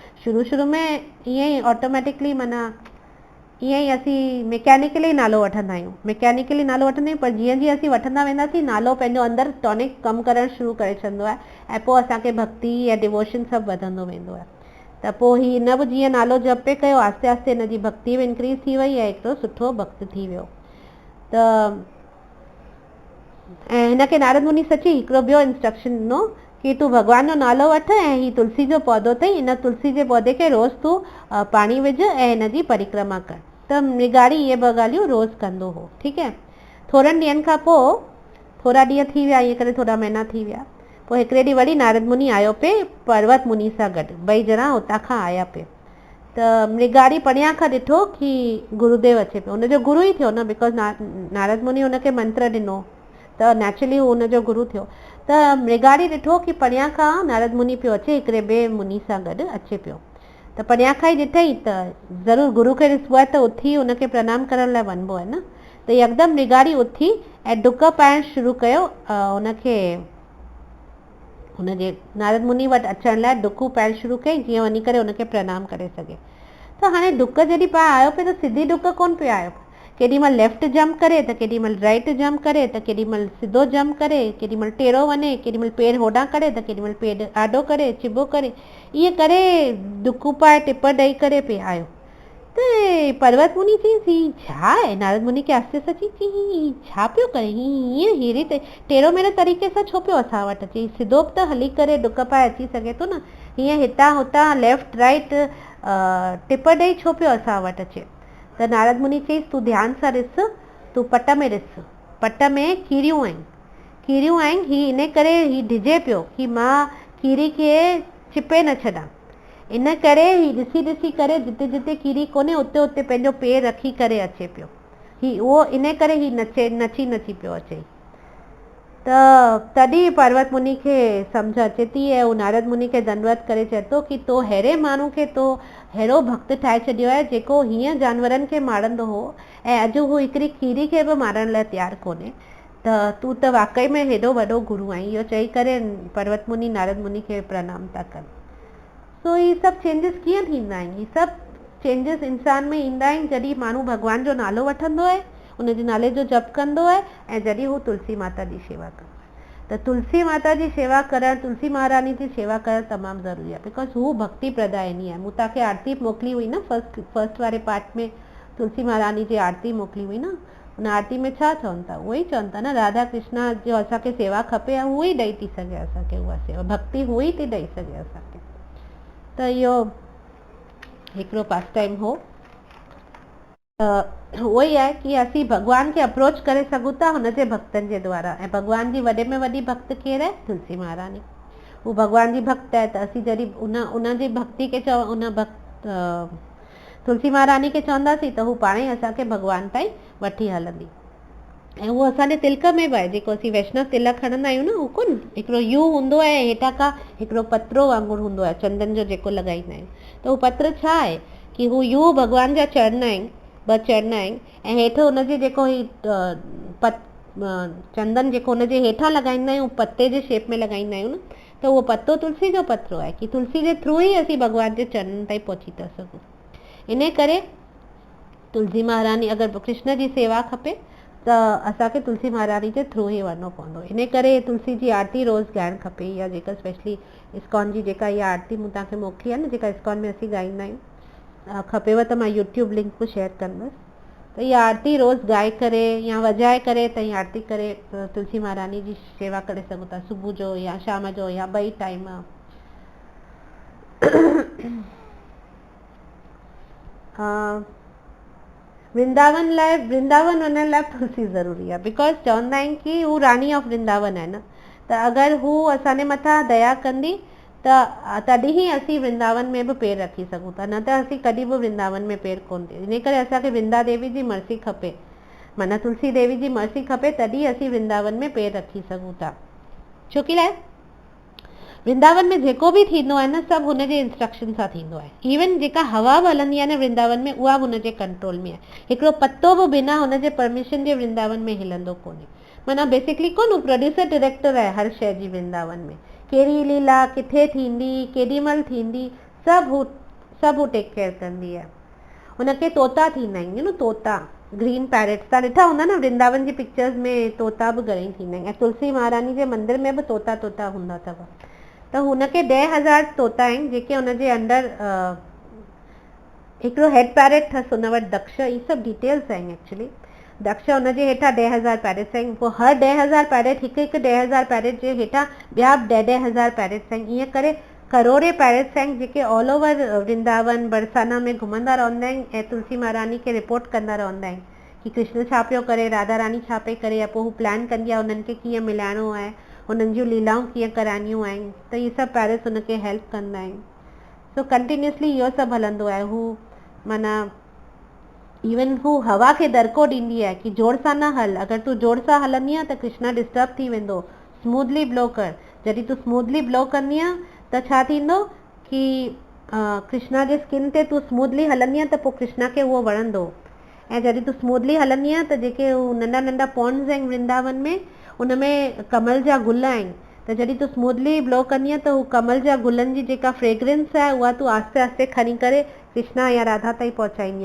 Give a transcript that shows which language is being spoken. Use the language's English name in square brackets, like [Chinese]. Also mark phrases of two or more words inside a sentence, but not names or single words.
[Sindhi] शुरू में ईअं ई ऑटोमेटिकली माना ईअं ई असीं मैकेनिकली नालो वठंदा आहियूं, पर जीअं जीअं असीं वठंदा वेंदासीं नालो पंहिंजो अंदरि टॉनिक कमु करणु शुरू करे छॾींदो आहे ऐं पोइ असांखे भक्ति ऐं डिवोशन सभु वधंदो वेंदो आहे। त पोइ हिन बि जीअं नालो जप पे कयो, आस्ते आस्ते हिन जी भक्ति बि इंक्रीज़ थी वई ऐं हिकिड़ो सुठो भक्त थी वियो। त ऐं हिनखे नारद मुनि सची हिकिड़ो ॿियो इंस्ट्रक्शन ॾिनो कि तूं भॻवान जो नालो वठ ऐं हीअ तुलसी जो पौधो अथई, हिन तुलसी जे पौधे खे रोज़ तूं पाणी विझ ऐं हिन जी परिक्रमा कर। त मृगारी इहे ॿ ॻाल्हियूं रोज़ कंदो हो। ठीकु आहे, थोरनि ॾींहंनि खां पोइ, थोरा ॾींहं थी विया, ईअं करे थोरा महीना थी विया, पोइ हिकिड़े ॾींहुं वरी नारद मुनि आयो पे पर्वत मुनि सां गॾु, ॿई ॼणा हुतां खां आया पे। त मृगारी परियां खां ॾिठो कि गुरुदेव अचे पियो, हुनजो गुरू ई थियो न, बिकॉज़ नारद मुनि हुनखे मंत्र ॾिनो त नेचुरली हू हुनजो गुरू थियो। त मृगारी ॾिठो कि परियां खां नारद मुनि पियो अचे, हिकिड़े ॿिए मुनि सां गॾु अचे पियो। त परियां खां ई ॾिठई त ज़रूरु गुरू खे ॾिसबो आहे त उथी हुनखे प्रणाम करण लाइ वञिबो आहे न। त यकदमि मृगारी उथी ऐं डुक पाइणु शुरू कयो, हुनखे हुनजे नारद मुनि वटि अचण लाइ डुकूं पाइणु शुरू कई, जीअं वञी करे हुनखे प्रणाम करे सघे। त हाणे डुक जॾहिं पाए आयो पियो त सिधी डुक कोन पियो आयो, केॾीमहिल लेफ्ट जंप करे त केॾीमहिल राइट जंप करे त केॾीमहिल सिधो जंप करे, केॾीमहिल टेढ़ो वञे, केॾीमहिल पेर होॾां करे त केॾीमहिल पेर आॾो करे, चिॿो करे, ईअं करे डुकूं पाए टिप ॾेई करे पियो आयो। त पर्वत मुनि चयईंसि हीअ छा आहे? नारद मुनि खे आस्ते सां चई हीअ छा पियो करे, हीअं हेड़ी टेढ़ो मेढ़ो तरीक़े सां छो पियो असां वटि अचे, सिधो बि त हली करे डुक पाए अची सघे थो न, हीअं हितां हुतां लेफ्ट राइट टिप ॾेई छो पियो असां वटि अचे। त नारद मुनि चयईंसि तूं ध्यानु सां ॾिस, तूं पट में ॾिस, पट में कीड़ियूं आहिनि, हीअ इन करे हीअ डिॼे पियो कि मां कीड़ी खे चिपे न छॾां, इन करे हीअ ॾिसी ॾिसी करे जिते जिते कीड़ी कोन्हे उते उते पंहिंजो पेर रखी करे अचे पियो, हीअ उहो इन करे हीअ नची पियो अचे। त तॾहिं पर्वत मुनि खे सम्झ अचे थी ऐं हू नारद मुनि खे दंडवत करे चए थो कि तो अहिड़े माण्हू खे तो अहिड़ो भक्त ठाहे छॾियो आहे जेको हीअं जानवरनि खे मारंदो हो ऐं अॼु हू हिकिड़ी कीड़ी खे बि मारण लाइ तयारु कोन्हे, त तूं त वाक़ई में हेॾो वॾो गुरू आहीं। इहो चई करे पर्वत मुनि नारद मुनि खे प्रणाम था कनि। सो ही सभु चेंजिस कीअं थींदा आहिनि, ही सभु चेंजिस इंसान में ईंदा आहिनि जॾहिं माण्हू भॻवान जो नालो वठंदो आहे, उनजे नाले जो जप कंदो आहे ऐं जॾहिं हू तुलसी माता जी शेवा कंदो आहे। त तुलसी माता जी शेवा करणु, तुलसी महारानी जी शेवा करणु तमामु ज़रूरी आहे, बिकॉज हू भक्ति प्रदायनी आहे। मूं तव्हांखे आरती मोकिली हुई न, फर्स्ट वारे पार्ट में तुलसी महारानी जी आरती मोकिली हुई न, उन आरती में छा चवनि था, उहो ई चवनि था न, राधा कृष्णा जो असांखे सेवा खपे ऐं उहो ई ॾेई थी सघे असांखे, उहा सेवा भक्ति उहो ई थी ॾेई सघे असांखे। त इहो हिकिड़ो [English] pass time [Sindhi] हो। उहो ई आहे कि असीं भॻवान खे अप्रोच करे सघूं था हुनजे भक्तनि जे द्वारा। ऐं भॻवान जी वॾे में वॾी भक्त केरु आहे? तुलसी महारानी। हू भॻवान जी भक्त आहे, त असीं जॾहिं उन जी भक्ति खे उन भक्त तुलसी महारानी खे चवंदासीं त हू पाण ई असांखे भॻवान ताईं वठी हलंदी। ऐं उहो असांजे तिलक में बि आहे, जेको असीं वैष्णव तिलक खणंदा आहियूं न, हू कोन हिकिड़ो यू हूंदो आहे, हेठां खां हिकिड़ो पत्रो वांगुरु हूंदो आहे चंदन जो जेको लॻाईंदा आहियूं। त हू पत्र छा आहे कि हू यू भॻवान जा चरण आहिनि, 2 चरण आहिनि, ऐं हेठि हुनजे जेको चंदन जेको हुनजे हेठां लॻाईंदा आहियूं, पत्ते जे शेप में लॻाईंदा आहियूं न, त उहो पत्तो तुलसी जो पत्रो आहे कि तुलसी जे थ्रू ई असीं भॻवान जे चरणनि ताईं पहुची था सघूं। इन करे तुलसी महारानी, अगरि कृष्ण जी सेवा खपे त असांखे तुलसी महारानी जे थ्रू ई वञिणो पवंदो। इन करे तुलसी जी आरती रोज़ ॻाइणु खपे। या जेका स्पेशली इस्कॉन जी जेका इहा आरती मूं तव्हांखे मोकिली आहे न, जेका इस्कॉन में असीं ॻाईंदा आहियूं, खपेव त मां यूट्यूब लिंक बि शेयर कंदसि। त इहा आरती रोज़ ॻाए करे या वॼाए करे त इहा आरती करे तुलसी महारानी जी शेवा करे सघूं था, सुबुह जो या शाम जो या 2 टाइम। वृंदावन वञण लाइ तुलसी ज़रूरी आहे, बिकॉज चवंदा आहिनि कि हू रानी ऑफ वृंदावन आहे न। त अगरि हू असांजे मथां दया कंदी त तॾहिं ई असीं वृंदावन में बि पेर रखी सघूं था, न त असीं कॾहिं बि वृंदावन में पेर कोन थी। इन करे असांखे वृंदा देवी जी मर्सी खपे, माना तुलसी देवी जी मर्सी खपे, तॾहिं असीं वृंदावन में पेर रखी सघूं था। छो कि लाइ वृंदावन में जेको बि थींदो आहे न, सभु हुनजे इंस्ट्रक्शन सां थींदो आहे। इवन जेका हवा बि हलंदी आहे न वृंदावन में, उहा बि हुनजे कंट्रोल में आहे। हिकिड़ो पत्तो बि बिना हुनजे परमिशन जे वृंदावन में हिलंदो कोन्हे। माना बेसिकली कोन, [English] producer director [Sindhi] आहे हर शइ जी वृंदावन में। कहिड़ी लीला किथे थींदी, केॾी महिल थींदी, सभु हू [English] take care [Sindhi] कंदी आहे। हुनखे तोता थींदा आहिनि न, तोता [English] green parrots, [Sindhi] तव्हां ॾिठा हूंदा न वृंदावन जी पिक्चर्स में, तोता बि घणेई थींदा आहिनि। ऐं तुलसी महारानी जे मंदिर में बि तोता हूंदा अथव। त हुनखे 10,000 तोता आहिनि जेके हुनजे अंदर, हिकिड़ो [English] head parrot [Sindhi] अथसि हुन वटि दक्ष। इहे सभु डिटेल्स आहिनि एक्चुअली। दक्ष हुनजे हेठां 10,000 पैरेट्स आहिनि। पोइ हर 10,000 पैरेट, हिकु 10,000 पैरेट जे हेठां ॿिया 10,000 पैरेट्स आहिनि। ईअं करे करोड़े पैरेट्स आहिनि जेके [English] all over [Sindhi] वृंदावन बरसाना में घुमंदा रहंदा आहिनि ऐं तुलसी महारानी खे रिपोर्ट कंदा रहंदा आहिनि कि कृष्ण छा पियो करे, राधा रानी छा पई करे। या पोइ हू प्लान कंदी आहे उन्हनि खे कीअं मिलाइणो आहे, हुननि जूं लीलाऊं कीअं कराइणियूं आहिनि। त इहे सभु पैरेट्स हुनखे हेल्प कंदा आहिनि। सो कंटिन्यूसली इहो सभु हलंदो आहे। हू माना इवन हू हवा खे दरको ॾींदी आहे कि जोर सां न हल, अगरि तूं जोर सां हलंदीअ त कृष्ण डिस्टर्ब थी वेंदो, [English] smoothly blow कर। [Sindhi] जॾहिं तूं [English] smoothly blow [Sindhi] कंदीअ त छा थींदो कि कृष्णा जे स्किन ते तूं स्मूथली हलंदीअ त पोइ कृष्णा खे उहो वणंदो। ऐं जॾहिं तूं स्मूथली हलंदीअ त जेके हू नंढा नंढा पॉन्ड्स आहिनि वृंदावन में, उनमें कमल जा गुल आहिनि। त जॾहिं तूं [English] smoothly blow [Sindhi] कंदीअ त हू कमल जा गुलनि जी जेका फ्रेग्रेंस आहे उहा तूं आस्ते आस्ते खणी करे कृष्णा या राधा ताईं पहुचाईंदी।